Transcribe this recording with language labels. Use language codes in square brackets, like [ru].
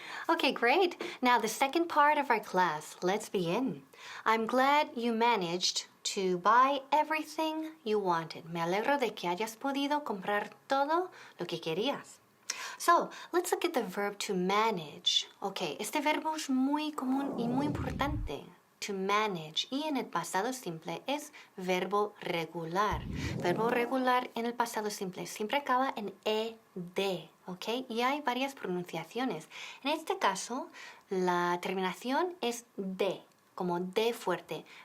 [en] Okay, great. Now the second part of our class. Let's begin. I'm glad you managed to buy everything you wanted. Me alegro de que hayas podido comprar todo lo que querías. So, let's look at the verb to manage. [es] Okay, este verbo es muy común y muy importante. To manage. Y en el pasado simple es verbo regular. Verbo regular en el pasado simple siempre acaba en ed, ¿ok? Y hay varias pronunciaciones. En este caso, la terminación es de, como de fuerte.